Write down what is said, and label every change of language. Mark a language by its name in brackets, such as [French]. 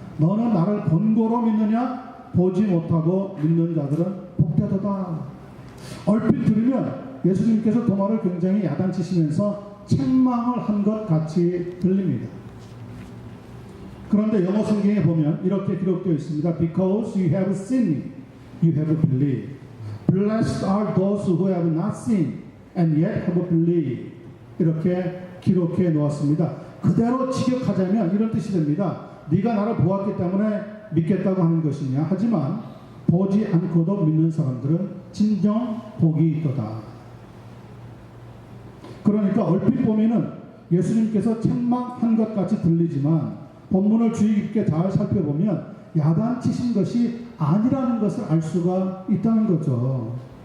[Korean] 너는 나를 본고로 믿느냐? 보지 못하고 믿는 자들은 복되도다. 얼핏 들으면 예수님께서 도마를 굉장히 야단치시면서 책망을 한 것 같이 들립니다. 그런데 영어 성경에 보면 이렇게 기록되어 있습니다. [English] Because you have seen me, you have believed. Blessed are those who have not seen and yet have believed. [Korean] 이렇게 기록해 놓았습니다. 그대로 직역하자면 이런 뜻이 됩니다. 네가 나를 보았기 때문에 믿겠다고 하는 것이냐? 하지만 보지 않고도 믿는 사람들은 진정 복이 있도다. 그러니까 얼핏 보면은 예수님께서 책망한 것 같이 들리지만 본문을 주의 깊게 잘 살펴보면 야단치신 것이 아니라는 것을 알 수가 있다는 거죠.